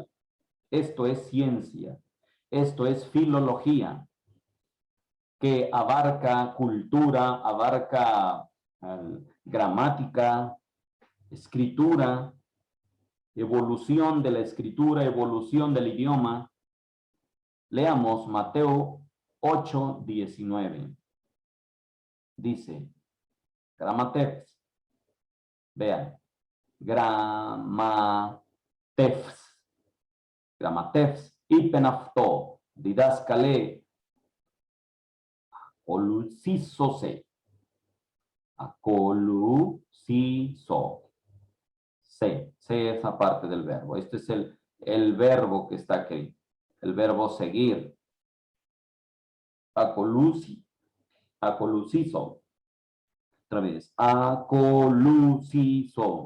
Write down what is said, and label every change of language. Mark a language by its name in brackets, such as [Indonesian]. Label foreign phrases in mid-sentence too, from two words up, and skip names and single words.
[Spanish] Esto es ciencia, esto es filología, que abarca cultura, abarca gramática, escritura, evolución de la escritura, evolución del idioma. Leamos Mateo 8:19. Dice, gramateps. Vean, gramateps. [Greek] γραμματεὺς εἶπεν αὐτῷ διδάσκαλε ἀκολουθήσω σοι. [Spanish] Acoluciso. C esa parte del verbo. Este es el verbo que está aquí. El verbo seguir. Acoluciso. Otra vez. Acoluciso.